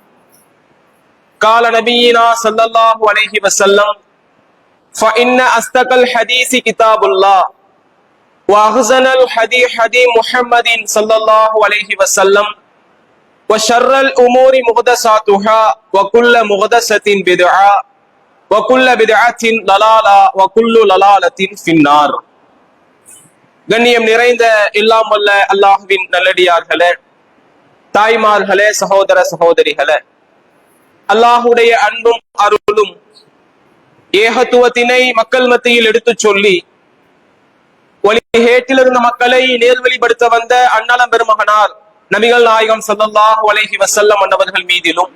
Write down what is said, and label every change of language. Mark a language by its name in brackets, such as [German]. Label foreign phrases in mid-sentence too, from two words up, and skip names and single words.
[Arabic] قال نبينا صلى الله عليه وسلم: فإن أصدق الحديث كتاب الله وأحسن الحديث حديث محمد صلى الله عليه وسلم وشر الأمور محدثاتها وكل محدثة بدعة وكل بدعة ضلالة وكل ضلالة في النار. [Tamil] கண்ணியம் நிறைந்த எல்லாம் வல்ல அல்லாஹ்வின் நல்லடியார்களே, தாய்மார்களே, சகோதர சகோதரிகளே, அல்லாஹுடைய அன்பும் அருளும் ஏகத்துவத்தினை மக்கள் மத்தியில் எடுத்துச் சொல்லி வழிகேட்டிலிருந்த மக்களை நேர்வழிப்படுத்த வந்த அண்ணலம் பெருமகனார் நபிகள் நாயகம் [Arabic] صلى الله عليه وسلم [Tamil] அன்னவர்கள் மீதிலும்